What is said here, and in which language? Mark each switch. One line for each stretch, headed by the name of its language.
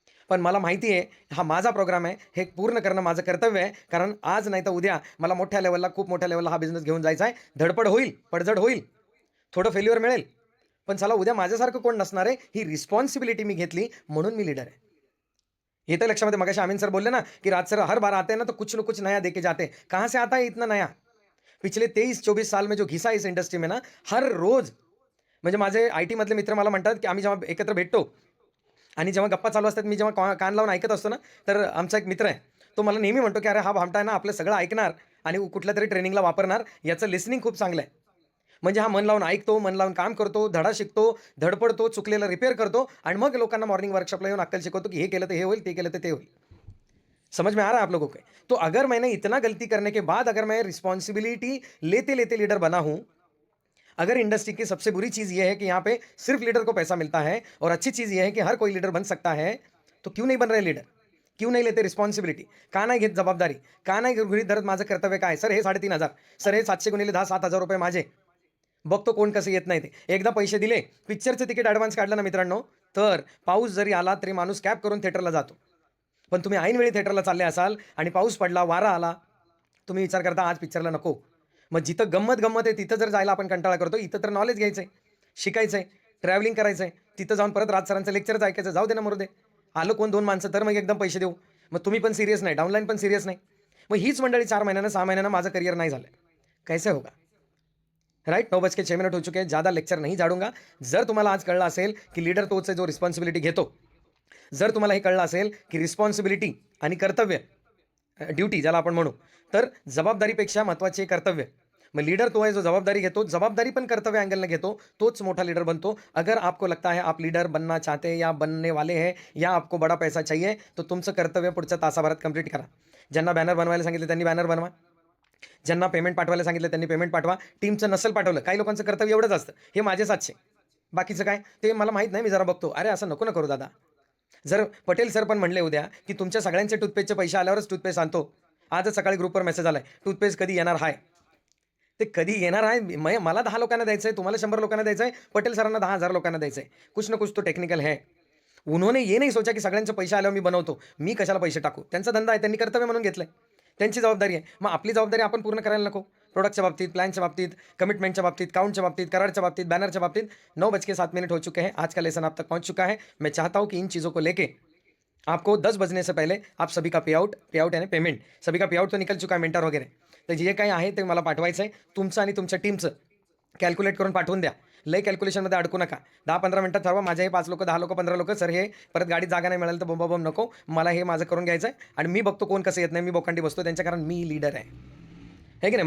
Marathi: पण मला माहिती आहे हा माझा प्रोग्राम आहे, हे पूर्ण करणं माझं कर्तव्य आहे. कारण आज नाही तर उद्या मला मोठ्या लेवलला, खूप मोठ्या लेवलला हा बिझनेस घेऊन जायचा आहे. धडपड होईल, पडझड होईल, थोडं फेल्युअर मिळेल, पण चला उद्या माझ्यासारखं कोण नसणार आहे, ही रिस्पॉन्सिबिलिटी मी घेतली म्हणून मी लीडर आहे. येतं लक्षामध्ये? मगाशी अमीन सर बोलले ना
Hindi: कि राज सर हर बार आते हैं ना तो कुछ न कुछ नया देके जाते हैं. कहाँ से आता है इतना नया? पिछले 23-24 साल में जो घिसा इस इंडस्ट्री में ना,
Marathi: हर रोज म्हणजे माझे IT मधले मित्र मला म्हणतात की आम्ही जेव्हा एकत्र भेटतो आणि जेव्हा गप्पा चालू असतात, मी जेव्हा कान लावून ऐकत असतो ना, तर आमचा एक मित्र आहे, तो मला नेहमी म्हणतो की अरे हा भामटा आहे ना आपलं सगळं ऐकणार आणि कुठल्या तरी ट्रेनिंगला वापरणार, याचं लिसनिंग खूप चांगलं आहे. म्हणजे हा मन लावून ऐकतो, मन लावून काम करतो, धडा शिकतो, धडपडतो, चुकलेलं रिपेअर करतो आणि मग लोकांना मॉर्निंग वर्कशॉपला येऊन अक्कल शिकवतो कि हे केलं तर हे होईल, ते केलं तर ते होईल.
Hindi: समझ में आ रहा है आप लोगों को? तो अगर मैंने इतना गलती करने के बाद अगर मैं रिस्पॉन्सिबिलिटी लेते लेते लीडर बना हूं, अगर इंडस्ट्री की सबसे बुरी चीज यह है कि यहाँ पे सिर्फ लीडर को पैसा मिलता है और अच्छी चीज यह है कि हर कोई लीडर बन सकता है, तो क्यों नहीं बन रहे लीडर? क्यों नाही लेते रिस्पॉन्सिबिलिटी?
Marathi: का नाही घेत जबाबदारी? का नाही गृहीत धरत माझं कर्तव्य काय? सर हे 3,500, सर हे 700 गुणिले 10 7,000 रुपये माझे. बघतो कोण कसं येत नाही ते. एकदा पैसे दिले, पिक्चरचं तिकीट ॲडव्हान्स काढलं ना मित्रांनो, तर पाऊस जरी आला तरी माणूस कॅब करून थिएटरला जातो. पण तुम्ही ऐनवेळी थिएटरला चालले असाल आणि पाऊस पडला, वारा आला, तुम्ही विचार करता आज पिक्चरला नको. मग जिथं गंमत आहे तिथं जर जायला आपण कंटाळा करतो, इथं तर नॉलेज घ्यायचं आहे, शिकायचं आहे, ट्रॅव्हलिंग करायचं आहे, तिथं जाऊन परत राज सरांचं लेक्चरच ऐकायचं. जाऊ दे ना मरू दे. आलं कोण 2 माणसं तर मग एकदम पैसे देऊ. मग तुम्ही पण सिरियस नाही, डाऊनलाईन पण सिरियस नाही. मग हीच मंडळी 4 महिन्यानं 6 महिन्यानं माझं करियर नाही झालं.
Hindi: कैसे होगा? राइट. 9:06 हो चुके हैं. ज़्यादा लेक्चर नहीं झाडूंगा.
Marathi: जर तुम्हाला आज कळलं असेल की लीडर तोच आहे जो रिस्पॉन्सिबिलिटी घेतो, जर तुम्हाला हे कळलं असेल की रिस्पॉन्सिबिलिटी आणि कर्तव्य, ड्युटी ज्याला आपण म्हणू, तर जबाबदारीपेक्षा महत्त्वाची आहे कर्तव्य. मग लीडर तो है जो जबाबदारी घेतो, जबाबदारी पण कर्तव्य अँगलने घेतो, तोच मोठा लीडर बनतो.
Hindi: अगर आपको लगता है आप लीडर बनना चाहते हैं या बनने वाले हैं या आपको बड़ा पैसा चाहिए, तो
Marathi: तुमचं कर्तव्य पुढच्या तासाभरात कंप्लीट करा. ज्यांना बॅनर बनवायला सांगितले त्यांनी बॅनर बनवा, ज्यांना पेमेंट पाठवायला सांगितलं त्यांनी पेमेंट पाठवा. टीमचं नसेल पाठवलं, काही लोकांचं कर्तव्य एवढंच असतं, हे माझे 700, बाकीचं काय ते मला माहीत नाही, मी जरा बघतो. अरे असं नको ना करू दादा. जर पटेल सर पण म्हणले उद्या की तुमच्या सगळ्यांचे टूथपेस्टचे पैसे आल्यावरच टूथपेस्ट आणतो, आजच सकाळी ग्रुपवर मेसेज आलाय टूथपेस्ट कधी येणार आहे, ते कधी येणार आहे. मला 10 लोकांना द्यायचं आहे, तुम्हाला 100 लोकांना द्यायचं आहे, पटेल सरांना 10,000 लोकांना द्यायचं आहे.
Hindi: कुछ ना कुछ तो टेक्निकल है. उन्होंने ये नहीं सोचा की
Marathi: सगळ्यांचे पैसे आल्यावर मी बनवतो, मी कशाला पैसे टाकू. त्यांचा धंदा आहे, त्यांनी कर्तव्य म्हणून घेतलंय, त्यांची जबाबदारी आहे. मग आपली जबाबदारी आपण पूर्ण करायला नको. प्रोडक्टच्या बाबतीत, प्लॅनच्या बाबतीत, कमिटमेंटच्या बाबतीत, काउंटच्या बाबतीत, करारच्या बाबतीत, बैनरच्या बाबतीत.
Hindi: 9:07 हो चुके हैं. आज का लेसन आप तक पहुंच चुका है. मैं चाहता हूं कि इन चीज़ों को लेके आपको 10 बजने से पहले आप सभी का पेआउट यानी पेमेंट, सभी का पेआउट तो निकल चुका है, मेंटर वगैरे.
Marathi: तर जे काही आहे ते मला पाठवायचं आहे. तुमचं आणि तुमच्या टीमचं कॅल्क्युलेट करून पाठवून द्या. लय कॅल्क्युलेशनमध्ये अडकू नका. 10-15 मिनिटात ठरवा. माझे हे 5 लोक, 10 लोक, 15 लोक, सर हे परत गाडीत जागा नाही मिळाली तर बोंबाबोंब नको. मला हे माझं करून घ्यायचं आहे आणि मी बघतो कोण कसं येत नाही. मी बोकांडी बसतो त्यांच्या, कारण मी लीडर आहे. हे की नाही?